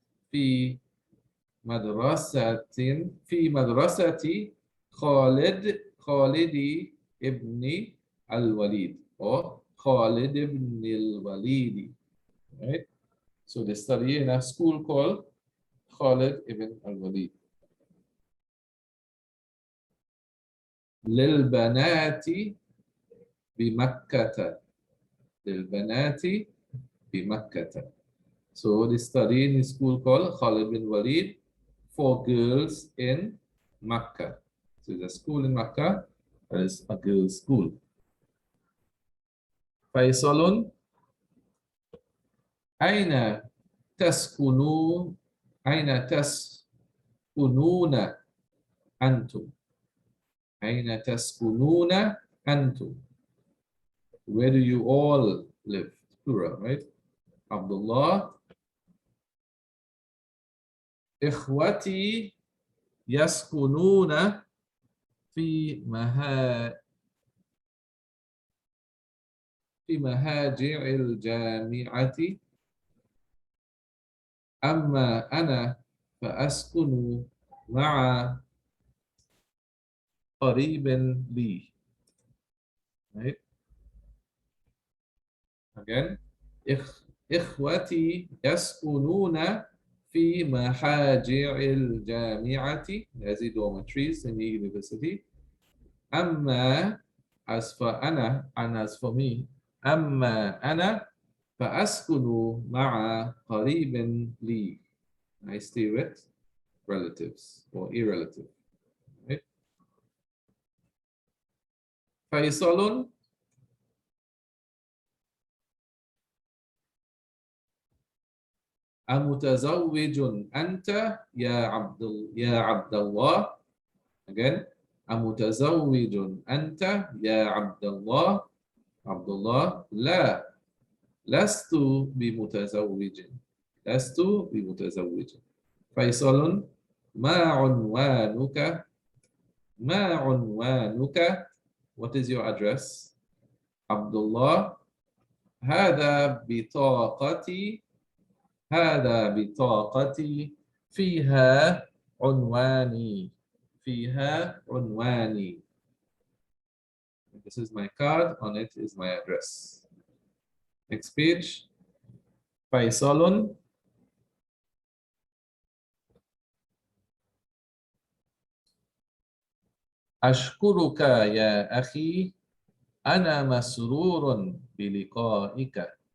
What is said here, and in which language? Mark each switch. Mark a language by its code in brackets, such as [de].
[ar] في مدرسة في مدرسة خالد ابن الوليد [en] or [ar] خالد ابن الوليد. [en] Right? So they study in a school called Khalid ibn al-Walid. [ar] للبنات بمكة. للبنات بمكة. [en] So they study in a school called Khalid bin Walid for girls in Makkah. So there's a school in Makkah, that is a girls' school. [ar] فيصل أين تسكنون أين تسكنون أنتم؟ أين تسكنون أنتم? [en] Where do you all live? Plural, right? Abdullah. [ar] إخوتي يسكنون في مهاجع الجامعة، أما أنا فأسكن مع قريب لي. [en] Right? Again. [ar] إخوتي يسكنون في محاجع الجامعة. [en] There's the dormitories in the university. [ar] أما [en] as for [ar] أنا [en] and as for me. [ar] أما أنا فأسكن مع قريب لي. [en] I stay with relatives or irrelative. Right? [ar] فيصل أمتزوج أنت يا عبد الله؟ [en] Again. [ar] أمتزوج أنت يا عبد الله؟ عبد الله لا، لست بمتزوج. لست بمتزوج. فيصل ما عنوانك؟ ما عنوانك؟ [en] What is your address? [ar] عبد الله هذا بطاقتي. هذا بطاقتي فيها عنواني. فيها عنواني. [en] This is my card, on it is my address. Next page. [ar] فيصل أشكرك يا أخي، أنا مسرور بلقائك.